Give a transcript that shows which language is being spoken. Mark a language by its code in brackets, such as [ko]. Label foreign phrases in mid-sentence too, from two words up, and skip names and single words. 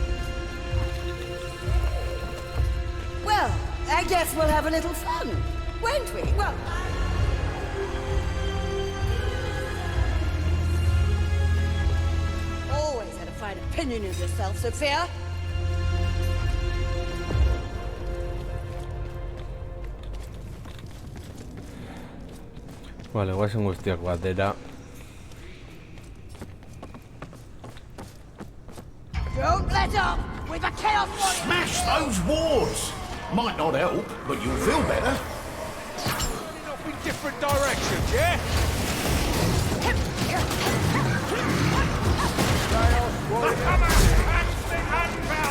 [en] Well, I guess we'll have a little fun, won't we? Well... Always had a fine opinion of yourself, Sophia. [eu] Vale, guazen guztiak batera. [en] Don't let up! With a chaos warrior! Smash those wards! Might not help, but you'll feel better. Running off in different directions, yeah? Come on, catch the anvil!